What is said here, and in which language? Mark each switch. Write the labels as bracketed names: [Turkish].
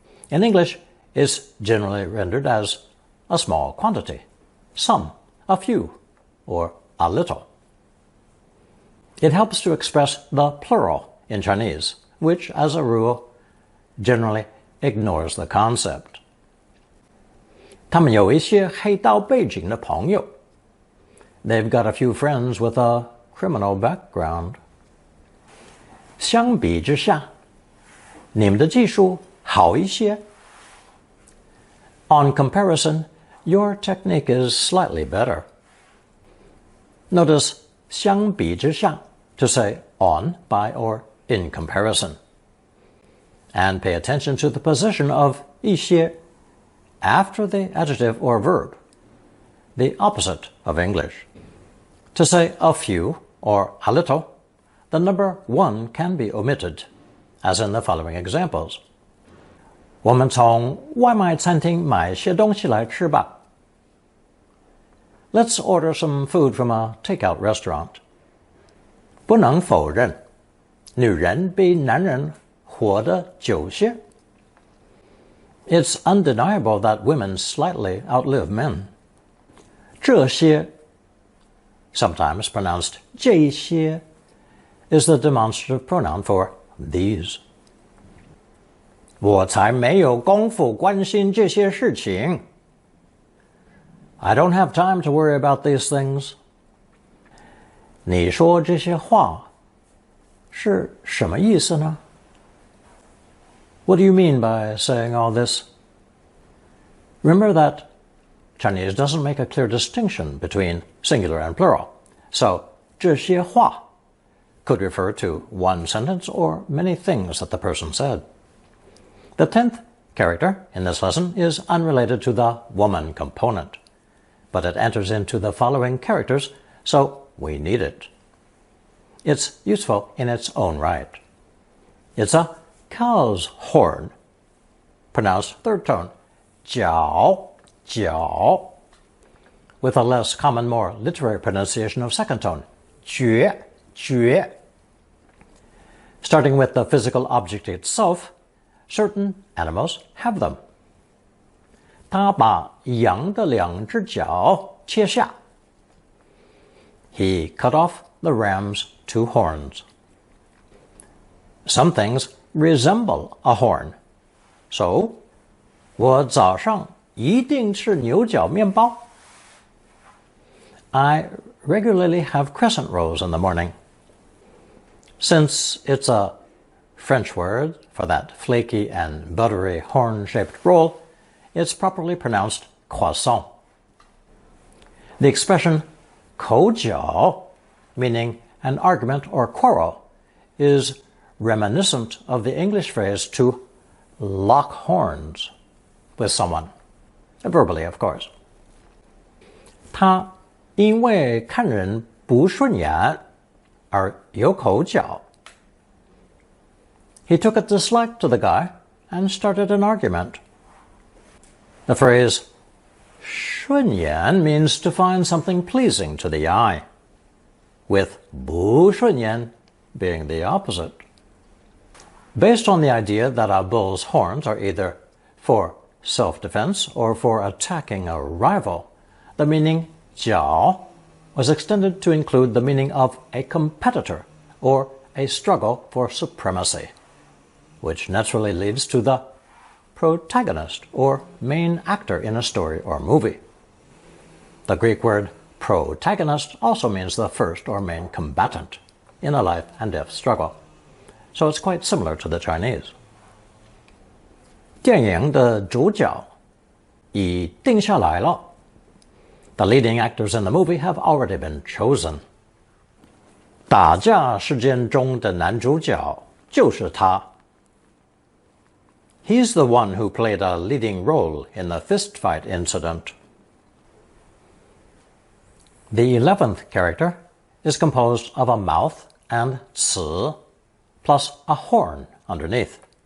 [English] In English, it's generally rendered as a small quantity, some, a few, or a little. It helps to express the plural in Chinese, which, as a rule, generally ignores the concept. [Chinese] 他们有一些黑道背景的朋友. [English] They've got a few friends with a criminal background. [Chinese] 相比之下，你们的技术好一些. [English] On comparison, your technique is slightly better. Notice 相比之下 to say on, by, or in comparison. And pay attention to the position of 一些 after the adjective or verb, the opposite of English. To say a few or a little, the number 1 can be omitted, as in the following examples. [Chinese] 我们从外卖餐厅买些东西来吃吧. [English] Let's order some food from a takeout restaurant. [Chinese] 不能否认，女人比男人活得久些。 [English] It's undeniable that women slightly outlive men. 这些 sometimes pronounced 这些 is the demonstrative pronoun for these. [Chinese] 我才没有功夫关心这些事情。 [English] I don't have time to worry about these things. [Chinese] 你说这些话是什么意思呢？ [English] What do you mean by saying all this? Remember that Chinese doesn't make a clear distinction between singular and plural, so 这些话 could refer to one sentence or many things that the person said. The 10th character in this lesson is unrelated to the woman component, but it enters into the following characters, so we need it. It's useful in its own right. It's a cow's horn, pronounced third tone, 脚, 脚, with a less common, more literary pronunciation of second tone, 绝, 绝. Starting with the physical object itself, certain animals have them. [Chinese] 他把羊的两只脚切下. [English] He cut off the ram's 2 horns. Some things resemble a horn. [Chinese] So, 我早上一定吃牛角面包. [English] I regularly have crescent rolls in the morning. Since it's a French word for that flaky and buttery horn-shaped roll, it's properly pronounced croissant. The expression 口角, meaning an argument or quarrel, is reminiscent of the English phrase to lock horns with someone, verbally, of course. [Chinese] 他因为看人不顺眼而有口角. [English] He took a dislike to the guy and started an argument. The phrase 顺眼 means to find something pleasing to the eye, with 不顺眼 being the opposite. Based on the idea that a bull's horns are either for self-defense or for attacking a rival, the meaning 角 was extended to include the meaning of a competitor or a struggle for supremacy, which naturally leads to the protagonist or main actor in a story or movie. The Greek word protagonist also means the first or main combatant in a life and death struggle, so it's quite similar to the Chinese. [Chinese] 电影的主角已定下来了. [English] The leading actors in the movie have already been chosen. [Chinese] 打架事件中的男主角就是他. [English] He's the one who played a leading role in the fistfight incident. The 11th character is composed of a mouth and 词 plus a horn underneath.